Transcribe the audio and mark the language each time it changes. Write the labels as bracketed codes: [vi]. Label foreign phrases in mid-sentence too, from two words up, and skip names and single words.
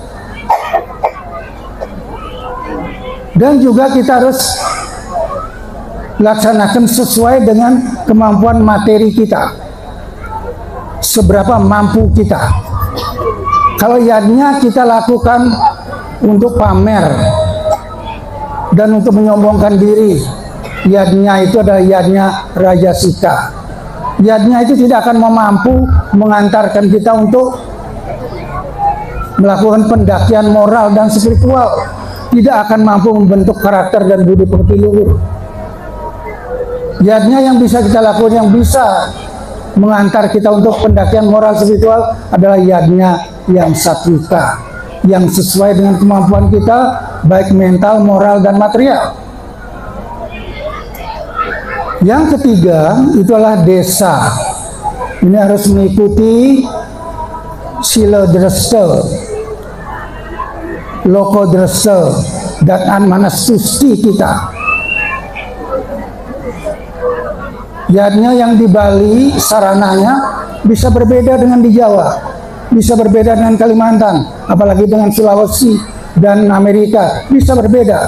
[id] Dan juga kita harus laksanakan sesuai dengan kemampuan materi kita. Seberapa mampu kita. Kalau yadnya kita lakukan untuk pamer dan untuk menyombongkan diri, yadnya itu adalah yadnya rajasika. Yadnya itu tidak akan mampu mengantarkan kita untuk melakukan pendakian moral dan spiritual, tidak akan mampu membentuk karakter dan budi pekerti luhur. Yadnya yang bisa kita lakukan, yang bisa mengantar kita untuk pendakian moral spiritual adalah yadnya yang satvika, yang sesuai dengan kemampuan kita, baik mental, moral, dan material. Yang ketiga itu adalah desa. Ini harus mengikuti sila dresta, loko dresta, dan anmanastusti kita. Yadnya yang di Bali, sarananya bisa berbeda dengan di Jawa, bisa berbeda dengan Kalimantan, apalagi dengan Sulawesi dan Amerika, bisa berbeda.